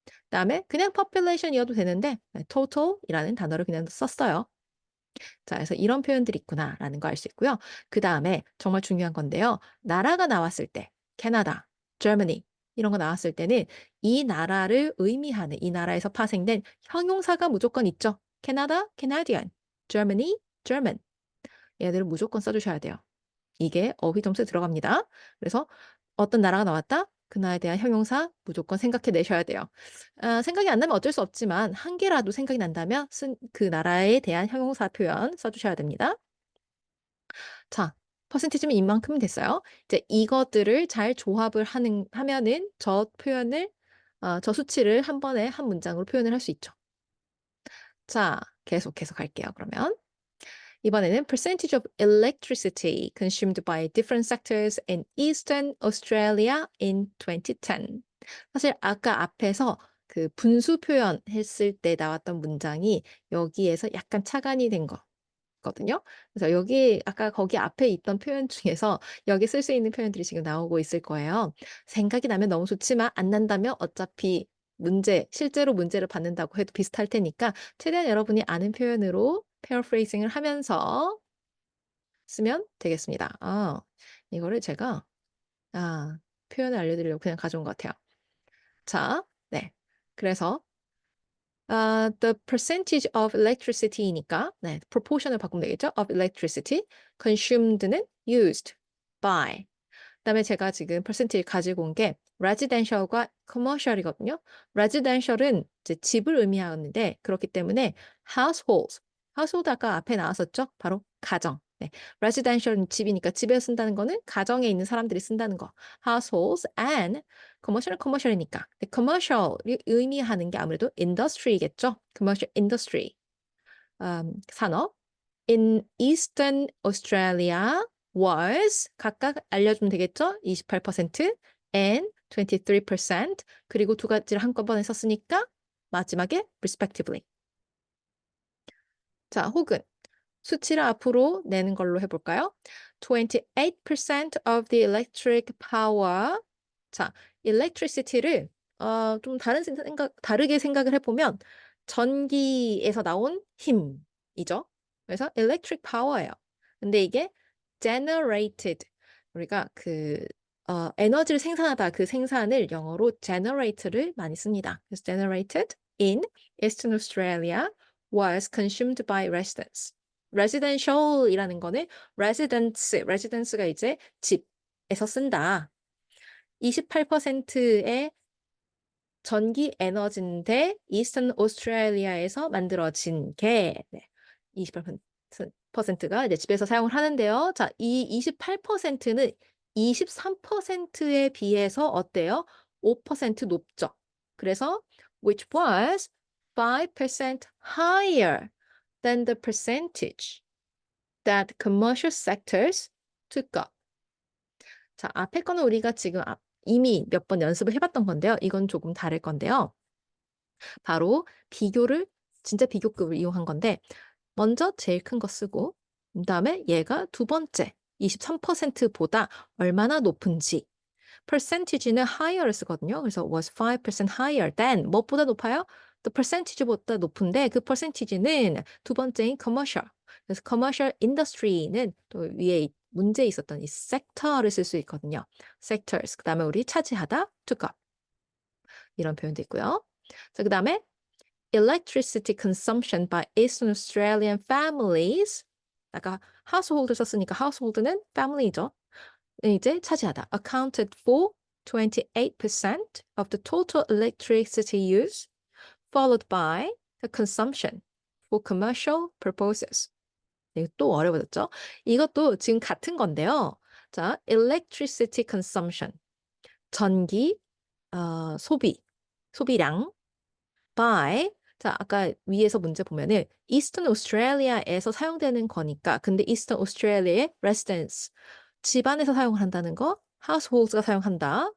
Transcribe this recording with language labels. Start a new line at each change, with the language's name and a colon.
Korean: 그다음에 그냥 population이어도 되는데 total이라는 단어를 그냥 썼어요. 자, 그래서 이런 표현들이 있구나라는 거 알 수 있고요. 그 다음에 정말 중요한 건데요. 나라가 나왔을 때, 캐나다, Germany 이런 거 나왔을 때는 이 나라를 의미하는 이 나라에서 파생된 형용사가 무조건 있죠. 캐나다, Canadian, Germany, German. 얘들을 무조건 써주셔야 돼요. 이게 어휘 점수에 들어갑니다. 그래서 어떤 나라가 나왔다? 그 나라에 대한 형용사 무조건 생각해 내셔야 돼요. 생각이 안 나면 어쩔 수 없지만 한 개라도 생각이 난다면 그 나라에 대한 형용사 표현 써주셔야 됩니다. 자, 퍼센티지면 이만큼 됐어요. 이제 이것들을 잘 조합을 하면은 저 수치를 한 번에 한 문장으로 표현을 할 수 있죠. 자, 계속 갈게요. 그러면. 이번에는
English: percentage of electricity consumed by different sectors in Eastern Australia in 2010.
Korean: 사실 아까 앞에서 그 분수 표현 했을 때 나왔던 문장이 여기에서 약간 착안이 된 있거든요. 그래서 여기 아까 거기 앞에 있던 표현 중에서 여기 쓸 수 있는 표현들이 지금 나오고 있을 거예요. 생각이 나면 너무 좋지만 안 난다면 어차피 실제로 문제를 받는다고 해도 비슷할 테니까 최대한 여러분이 아는 표현으로 paraphrasing을 하면서 쓰면 되겠습니다. 이거를 제가 표현을 알려드리려고 그냥 가져온 것 같아요. 자, 네. 그래서
English: the percentage of electricity
Korean: 니까 네, proportion을 바꾸면 되겠죠?
English: of electricity consumed는 used by.
Korean: 그다음에 제가 지금 percentage 가지고 온 게 residential과 commercial이거든요. residential은 이제 집을 의미하는데 그렇기 때문에 household 아까 앞에 나왔었죠? 바로 가정. 네. residential은 집이니까 집에서 쓴다는 거는 가정에 있는 사람들이 쓴다는 거.
English: households and commercial이니까.
Korean: commercial이 의미하는 게 아무래도 industry겠죠?
English: commercial industry. 산업. In Eastern Australia was
Korean: 각각 알려주면 되겠죠?
English: 28% and 23%
Korean: 그리고 두 가지를 한꺼번에 썼으니까 마지막에 respectively. 자, 혹은 수치를 앞으로 내는 걸로 해볼까요?
English: 28% of the electric power.
Korean: 자, electricity를 좀 다르게 생각을 해보면 전기에서 나온 힘이죠. 그래서 electric power예요. 근데 이게 generated. 우리가 에너지를 생산하다 그 생산을 영어로 generate를 많이 씁니다. 그래서
English: generated in Eastern Australia was consumed by residents.
Korean: residential이라는 거는 residence가 이제 집에서 쓴다. 28%의 전기 에너지인데 이스턴 오스트레일리아에서 만들어진 게 28%가 이제 집에서 사용을 하는데요. 자, 이 28%는 23%에 비해서 어때요? 5% 높죠. 그래서
English: which was 5% higher than the percentage that commercial sectors took up.
Korean: 자, 앞에 거는 우리가 지금 이미 몇 번 연습을 해봤던 건데요. 이건 조금 다를 건데요. 바로 진짜 비교급을 이용한 건데 먼저 제일 큰 거 쓰고 그다음에 얘가 두 번째 23%보다 얼마나 높은지 percentage는 higher를 쓰거든요. 그래서
English: was 5% higher than
Korean: 무엇보다 높아요? the percentage보다 높은데 그 percentage는 두 번째인 commercial. 그래서 commercial industry는 또 위에 문제 있었던 이 sector를 쓸 수 있거든요.
English: sectors.
Korean: 그다음에 우리 차지하다 took up. 이런 표현도 있고요. 자, 그다음에
English: electricity consumption by Eastern Australian families.
Korean: 아까 household 썼으니까 household는 family죠. 이제 차지하다.
English: accounted for 28% of the total electricity use, followed by the consumption for commercial purposes.
Korean: 이거 또 어려워졌죠? 이것도 지금 같은 건데요.
English: 자, electricity consumption.
Korean: 전기 소비량 by 자, 아까 위에서 문제 보면은 Eastern Australia에서 사용되는 거니까 근데 Eastern Australia의 residents 집안에서 사용을 한다는 거 households가 사용한다.